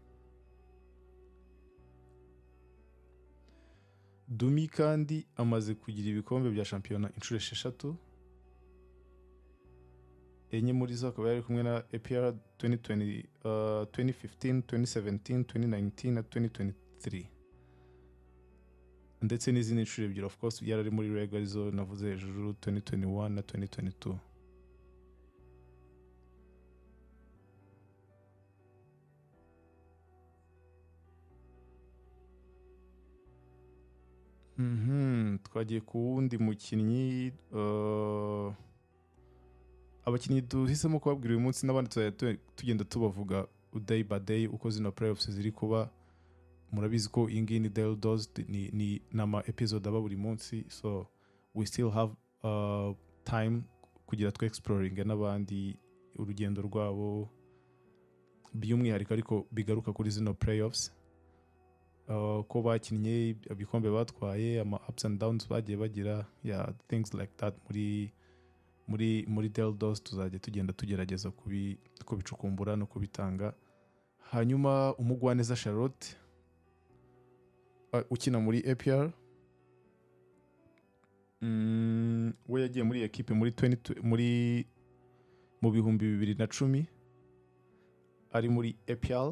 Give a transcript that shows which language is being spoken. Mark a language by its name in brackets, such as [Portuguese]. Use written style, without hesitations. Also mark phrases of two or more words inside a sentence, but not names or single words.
[Kinyarwanda] Dumi kandi amaze kugira ibikombe bya shampiyona inshuro 6. Enye muri zo akaba yari kumwe na APR 2015, 2017, 2019 na 2023, ndetse n'izindi nshuro ebyiri [English] of course [Kinyarwanda] yari ari muri Reg arizo navuze hejuru, 2021 na 2022. Twagiye ku wundi mukinnyi. Abakinnyi duhisemo kubabwira uyu munsi n'abandi tugenda tubavuga [English] day by day [Kinyarwanda] uko zino playoffs ziri kuba. Murabizi ko ingi ni Daily Dose, ni nama episode aba buri munsi, [English] so we still have time [Kinyarwanda] kugira twe exploring n'abandi urugendo rwabo by'umwihariko ariko bigaruka kuri zino playoffs. Ko bakinnye, ibikombe batwaye, ama [English] ups and downs [Kinyarwanda] bagiye bagira, [English] things like that. [Kinyarwanda] Muri Daily Dose tuzajya tugenda tugerageza kubicukumbura no kubitanga. Hanyuma Umugwaneza Charlotte ukina muri APR, we yagiye muri equipe mu 2010 ari muri APR.